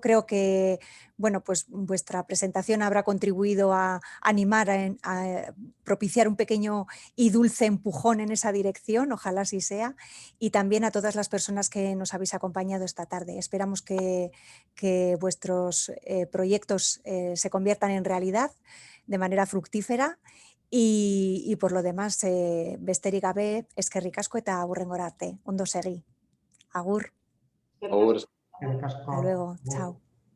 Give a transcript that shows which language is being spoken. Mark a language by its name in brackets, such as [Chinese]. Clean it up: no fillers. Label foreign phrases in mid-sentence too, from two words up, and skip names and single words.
[Spanish] Creo que bueno, pues vuestra presentación habrá contribuido a animar, a propiciar un pequeño y dulce empujón en esa dirección, ojalá así sea, y también a todas las personas que nos habéis acompañado esta tarde. Esperamos que vuestros proyectos se conviertan en realidad de manera fructífera. Y por lo demás, [Basque] besterik gabe, eskerrik asko eta hurrengora arte. Ondo segi. Agur. Agur. Eskerrik asko. [Spanish] Hasta luego. Chao.